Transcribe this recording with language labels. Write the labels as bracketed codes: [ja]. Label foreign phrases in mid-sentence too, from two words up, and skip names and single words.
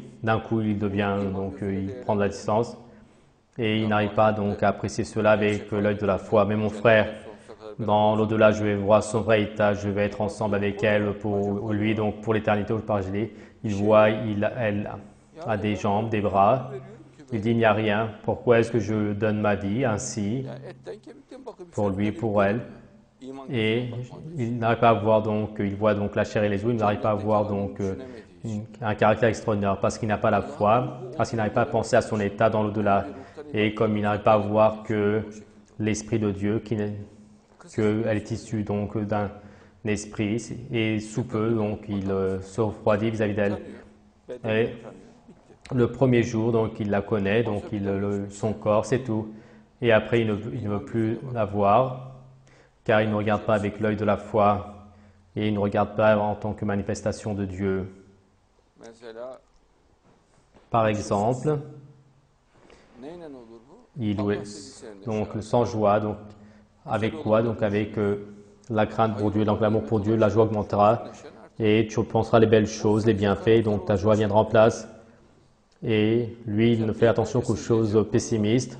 [fr] D'un coup, il prend de la distance et il n'arrive pas donc à apprécier cela avec l'œil de la foi. Mais mon frère, dans l'au-delà, je vais voir son vrai état, je vais être ensemble avec elle pour lui, donc pour l'éternité, je dis. Il voit, elle a des jambes, des bras. Il dit, il n'y a rien. Pourquoi est-ce que je donne ma vie ainsi [tr] Ya etten kemikten bakıp [fr] pour lui, pour elle? [tr] iman [fr] Et il n'arrive pas à voir donc, il voit donc la chair et les os, il n'arrive pas à voir donc un caractère extraordinaire parce qu'il n'a pas la foi, parce qu'il n'arrive pas à penser à son état dans l'au-delà. Et comme il n'arrive pas à voir que l'Esprit de Dieu, qu'elle est issue donc d'un esprit, et sous peu, donc il se refroidit vis-à-vis d'elle. Et le premier jour, donc il la connaît, donc son corps, c'est tout. Et après, il ne veut plus la voir, car il ne regarde pas avec l'œil de la foi, et il ne regarde pas en tant que manifestation de Dieu. [tr] Mesela [fr] Par exemple, [tr] neyle olur bu? [fr] il [tr] Allah [fr] est [tr] sevgisi [fr] donc sans joie, donc avec quoi? Donc avec la crainte pour Dieu, donc l'amour pour Dieu, la joie augmentera et tu penseras les belles choses, les bienfaits, donc ta joie viendra en place. Et lui, il ne fait attention qu'aux choses pessimistes.